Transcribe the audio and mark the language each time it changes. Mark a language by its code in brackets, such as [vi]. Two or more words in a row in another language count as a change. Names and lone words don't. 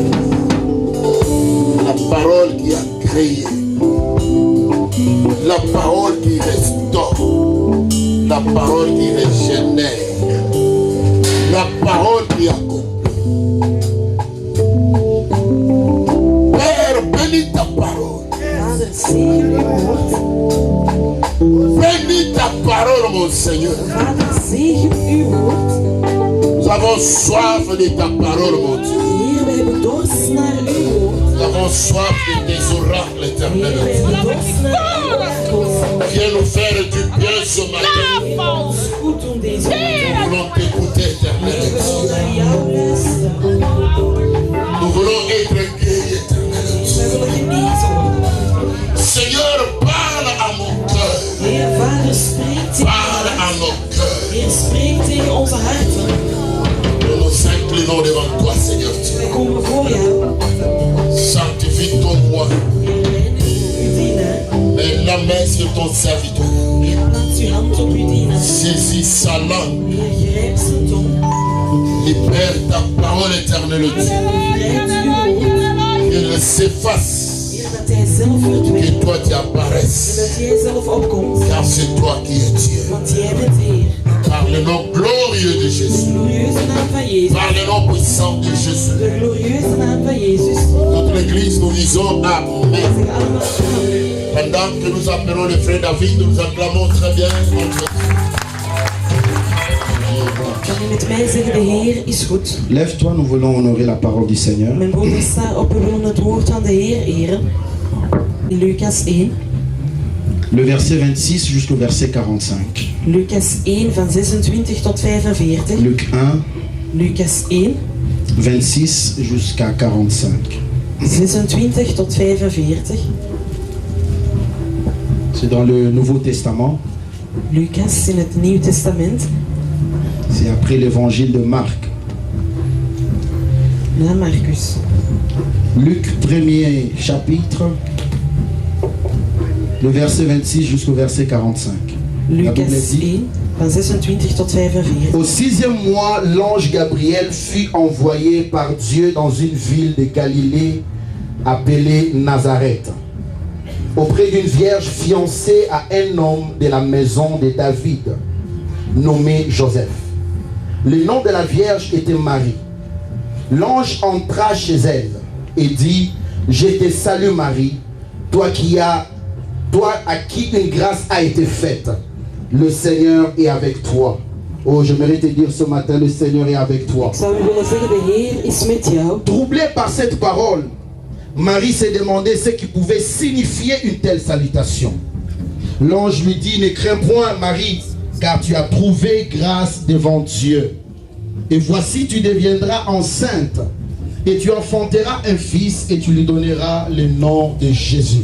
[fr] La parole qui a créé. La parole qui restaure. La parole qui régénère. La parole qui accomplit. Père, bénis ta parole. [nl] Vader, zegen uw woord. [fr] Bénis ta parole, mon Seigneur. [nl] Vader, zegen uw woord. [fr] Nous avons soif de ta parole, mon Dieu. [nl] Heer, wij hebben dorst naar uw woord. [fr] Nous avons soif de tes oracles [nl] Heer, wij [fr] éternels. [nl] hebben dorst naar uw woord. [fr] Viens nous faire du bien ce matin. [nl] Heer, ons goed doen deze [fr] Nous [nl] morgen. [fr] voulons t'écouter, [nl] We [fr] éternel. [nl] willen naar jou luisteren. [fr] Nous voulons être guéris, éternel. [nl] We willen genezen worden. [fr] Seigneur, parle à mon cœur. [nl] Heer, Vader, spreek tegen [fr] Parle à [nl] ons. [fr] nos cœurs. [nl] Heer, spreek tegen onze harten. [fr] Nous nous inclinons devant toi, Seigneur [nl] Wij [fr] Dieu. [nl] komen voor jou. [fr] Sanctifie ton roi. [nl] Heer, reinig uw dienaar. [fr] Mets la main sur ton serviteur. [nl] Heer, plaats uw hand op uw dienaar. [fr] Saisis sa langue. [nl] Heer, grijp zijn tong. [fr] Libère ta parole, éternel Dieu. [nl] Bevrijd uw woord. [fr] Qu'il s'efface. [nl] Heer, dat hij zelf [fr] Que [nl] verdwijnt. [fr] toi tu [nl] En [fr] apparaisses. [nl] dat jij zelf opkomt. [fr] Car c'est toi qui es Dieu. [nl] Want jij bent Heer. [fr] Par le nom glorieux de [nl] De [fr] Jésus. [nl] glorieuze naam van Jezus. [fr] Par le nom puissant de Jésus. [nl] De glorieuze naam van Jezus. [fr] Toute l'église, nous disons Amen. [nl] Zeg allemaal amen. [fr] Pendant que nous appelons le frère David, nous acclamons très bien notre [nl] Kan je met mij zeggen, de Heer is goed. [fr] Lève-toi, nous voulons honorer la parole du Seigneur. [nl] Mijn broeder sta op, we willen het woord van de Heer eren. In Lucas 1. [fr] Le verset 26 jusqu'au verset 45. [nl] Lucas 1 van 26 tot 45. [fr] Luc 1, [nl] Lucas 1, [fr] 26 jusqu'à 45. [nl] 26 tot 45. [fr] C'est dans le Nouveau Testament. [nl] Lucas in het Nieuw Testament. [fr] C'est après l'évangile de Marc. [nl] Na Marcus. [fr] Luc, premier chapitre, le verset 26 jusqu'au verset 45. La Bible [nl] Lucas [fr] dit: [nl] 1 van 26 tot 45. [fr] Au 6e mois, l'ange Gabriel fut envoyé par Dieu dans une ville de Galilée appelée Nazareth, auprès d'une vierge fiancée à un homme de la maison de David, nommé Joseph. Le nom de la vierge était Marie. L'ange entra chez elle et dit: Je te salue Marie, toi à qui une grâce a été faite. Le Seigneur est avec toi. Oh, j'aimerais te dire ce matin, le Seigneur est avec toi. [nl] Ik zou u willen zeggen, de Heer is met jou. [fr] Troublé par cette parole, Marie s'est demandé ce qui pouvait signifier une telle salutation. L'ange lui dit: Ne crains point, Marie, car tu as trouvé grâce devant Dieu. Et voici, tu deviendras enceinte Et tu enfanteras un fils et tu lui donneras le nom de Jésus.